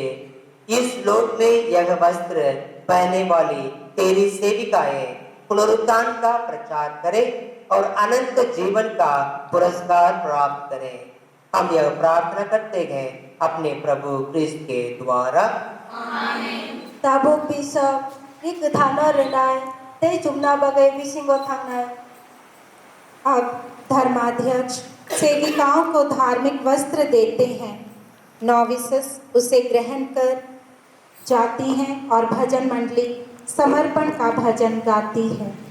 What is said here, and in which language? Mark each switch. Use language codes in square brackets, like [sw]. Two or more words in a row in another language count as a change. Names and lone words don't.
[hi] इस लोक में यह वस्त्र पहनने वाली तेरी सेविकाएं पुनरुत्थान का प्रचार करे और अनंत जीवन का पुरस्कार प्राप्त करें। हम यह प्रार्थना करते हैं अपने प्रभु क्रिस्त के द्वारा। आमीन। [trp] Tabu bisa ik thana renai te chumna bagai bisingo thangna। [hi] अब धर्माध्यक्ष सेविकाओं को धार्मिक वस्त्र देते हैं। नौविसस उसे ग्रहण कर जाती हैं और भजन मंडली समर्पण का भजन गाती है।